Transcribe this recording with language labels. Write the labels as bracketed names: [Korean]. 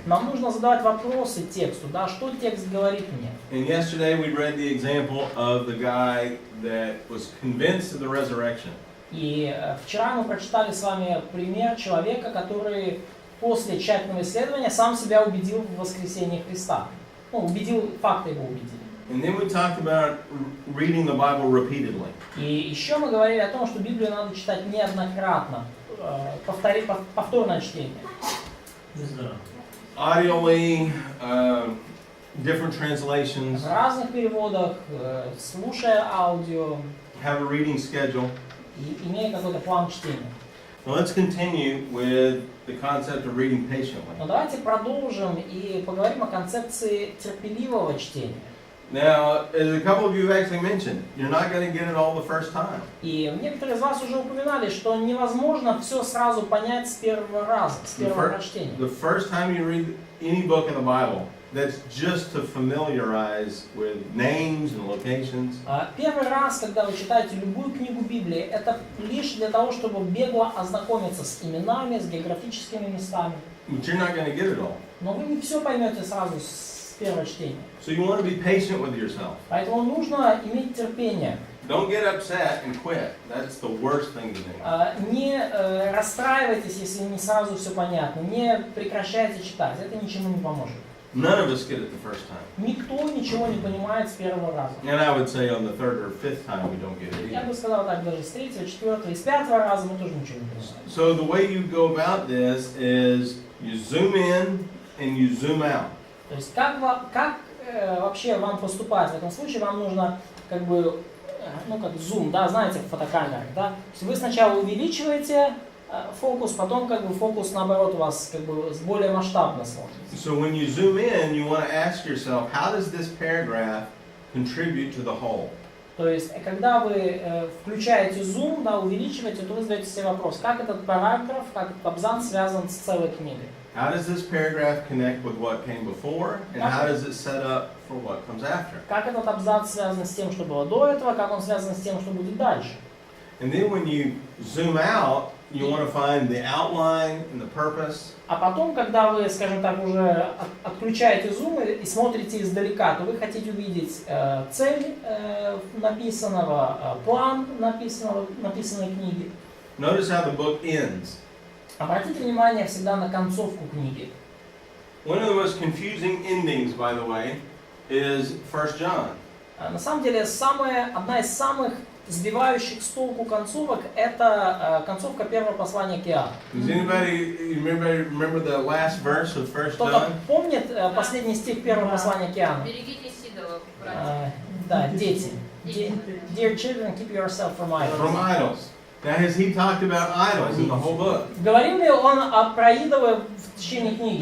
[Russian] Нам нужно задавать вопросы тексту, да, что текст говорит мне. [English] And yesterday we read the example of the guy that was convinced of the resurrection. [Russian] И вчера мы прочитали с вами пример человека, который после тщательного исследования сам себя убедил в воскресении Христа. Ну, убедил, факты его убедили. [English] And then we talked about reading the Bible repeatedly. [Russian] И еще мы говорили о том, что Библию надо читать неоднократно, повторное чтение. [English] Audially, different translations, [Russian] В разных переводах, слушая аудио [English] have a reading schedule. [Russian] и имея какой-то план чтения. [English] Now let's continue with the concept of reading patiently. [Russian] Но давайте продолжим и поговорим о концепции терпеливого чтения. [English] Now, as a couple of you have actually mentioned, you're not going to get it all the first time. [Russian] И некоторые из вас уже упоминали, что невозможно все сразу понять с первого раза, с первого прочтения. [English] The first time you read any book in the Bible, that's just to familiarize with names and locations. [Russian] Первый раз, когда вы читаете любую книгу Библии, это лишь для того, чтобы бегло ознакомиться с именами, с географическими местами. [English] But you're not going to get it all. [Russian] Но вы не все поймете сразу с первого чтения. [English] So you want to be patient with yourself. [Russian] Поэтому нужно иметь терпение. [English] Don't get upset and quit. That's the worst thing to do. [Russian] Не расстраивайтесь, если не сразу все понятно. Не прекращайте читать. Это ничему не поможет. [English] None of us get it the first time. [Russian] Никто ничего не понимает с первого раза. [English] And I would say on the third or fifth time we don't get it [Russian] Я [English] either. [Russian] бы сказал так, даже с третьего, четвертого и с пятого раза мы тоже ничего не понимаем. [English] So the way you go about this is you zoom in and you zoom out. [Russian] То есть как вообще вам поступать в этом случае? Вам нужно как бы, ну как зум, да, знаете, в фотокамерах, да? То есть вы сначала увеличиваете фокус, потом как бы фокус наоборот у вас как бы более масштабно смотрится. [English] So when you zoom in, you want to ask yourself, how does this paragraph contribute to the whole? [Russian] То есть когда вы включаете зум, да, увеличиваете, то вы задаете себе вопрос, как этот параграф, как этот абзац связан с целой книгой. [English] How does this paragraph connect with what came before, and how does it set up for what comes after? [Russian] Как этот абзац связан с тем, что было до этого, как он связан с тем, что будет дальше. [English] And then when you zoom out, you want to find the outline and the purpose. [Russian] А потом, когда вы, скажем так, уже отключаете зум и смотрите издалека, то вы хотите увидеть цель написанного, план написанной книги. [English] Notice how the book ends. [Russian] Обратите внимание всегда на концовку книги. [English] One of the most confusing endings, by the way, is 1 John. [Russian] На самом деле, одна из самых сбивающих с толку концовок – это концовка первого послания к Иакову. [English] Does anybody remember the last verse of 1 [Russian] Кто-то [English] John? [Russian] помнит последний стих первого послания к Иакову? Берегитесь идолов, братья. Да, дети. [English] Dear children, keep yourself from idols. From idols. Now, has he talked about idols in the whole book? [Russian] Говорил ли он про идолы в течение книги?